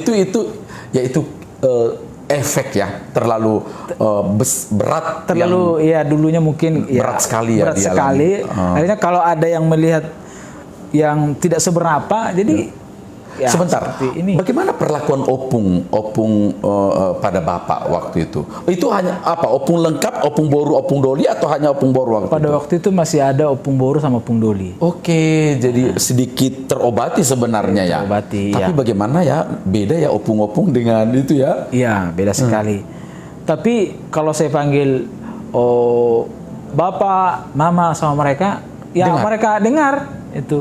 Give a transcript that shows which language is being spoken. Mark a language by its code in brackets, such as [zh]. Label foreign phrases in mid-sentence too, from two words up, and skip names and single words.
[id] Tapi ini itu efek ya, terlalu berat, terlalu ya dulunya mungkin ya, berat sekali ya berat dialami. sekali. Akhirnya kalau ada yang melihat yang tidak seberapa, jadi ya, sebentar, seperti ini. bagaimana perlakuan opung pada bapak waktu itu? Itu hanya apa? Opung lengkap, [bbc] opung boru, opung doli, [id] atau hanya [bbc] opung boru [id] waktu Pada itu? waktu itu masih ada [bbc] opung boru [id] sama [bbc] opung doli. [id] Oke, jadi sedikit terobati sebenarnya ya. Terobati, Tapi ya. bagaimana ya, beda ya opung-opung dengan itu ya? Iya, beda sekali. Tapi kalau saya panggil bapak, mama sama mereka, ya Dengar. mereka dengar itu.